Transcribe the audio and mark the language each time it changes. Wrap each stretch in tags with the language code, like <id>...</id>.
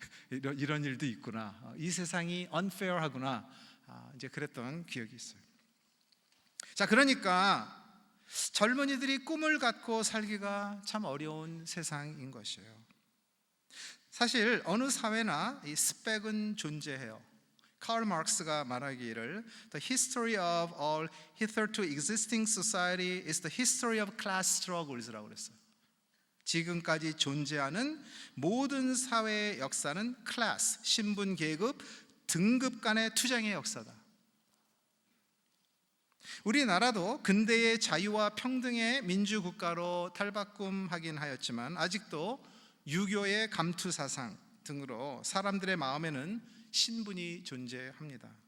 <ko>이런 일도 있구나. 이 세상이 unfair하구나. 이제 그랬던 기억이 있어요. 자, 그러니까 젊은이들이 꿈을 갖고 살기가 참 어려운 세상인 것이에요. 사실 어느 사회나 이 스펙은 존재해요.</ko> <en>카를 마르크스가 말하기를 The history of all hitherto existing society is the history of class struggles</en> <ko>라고 그랬어요. 지금까지 존재하는 모든 사회의 역사는 클래스, 신분, 계급, 등급 간의 투쟁의 역사다. 우리나라도 근대의 자유와 평등의 민주국가로 탈바꿈하긴 하였지만 아직도 유교의 감투사상 등으로 사람들의 마음에는 신분이 존재합니다.</ko>